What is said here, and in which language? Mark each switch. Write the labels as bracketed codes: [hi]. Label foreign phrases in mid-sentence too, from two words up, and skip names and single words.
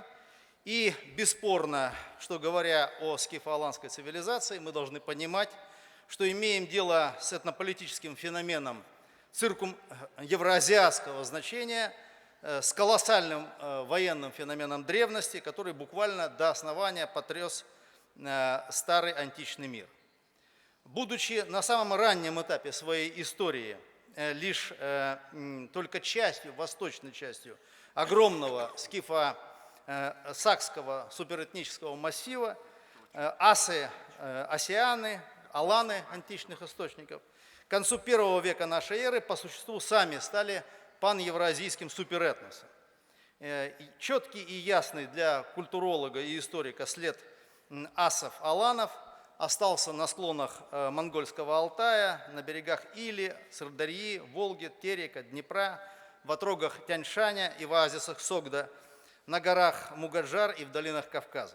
[ru] И бесспорно, что говоря о скифо-аланской цивилизации, мы должны понимать, что имеем дело с этнополитическим феноменом евроазиатского значения, с колоссальным военным феноменом древности, который буквально до основания потряс старый античный мир. Будучи на самом раннем этапе своей истории лишь только частью, восточной частью огромного скифо-сакского суперэтнического массива, асы, осианы, аланы античных источников, к концу 1 века нашей эры по существу сами стали паневроазийским суперэтносом. Четкий и ясный для культуролога и историка след асов-аланов остался на склонах монгольского Алтая, на берегах Или, Сырдарьи, Волги, Терека, Днепра, в отрогах Тяньшаня и в оазисах Согда, на горах Мугаджар и в долинах Кавказа.